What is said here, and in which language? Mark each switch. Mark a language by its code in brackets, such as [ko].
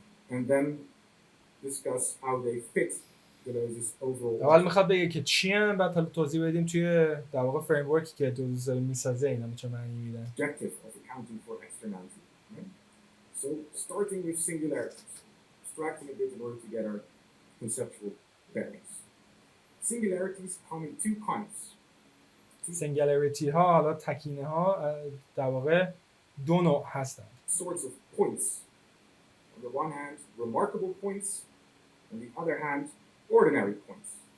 [en] And then discuss how they fit Deleuze's overall. [fa] اول میخواد بگه که چی هم، بعد حالا توضیح بدیم توی در واقع فریم ورکی که دلوز داره میسازه اینا چه معنی میدن. [en] Objective of accounting for externality. So starting with singularities, abstracting a bit in order to get our conceptual bearings. Singularities come in two kinds. [fa] سینگولاریتی ها، حالا تکینه ها، در واقع دو نوع هستند. [en] Sorts of points. On the one hand, remarkable points. On the other hand, ordinary points.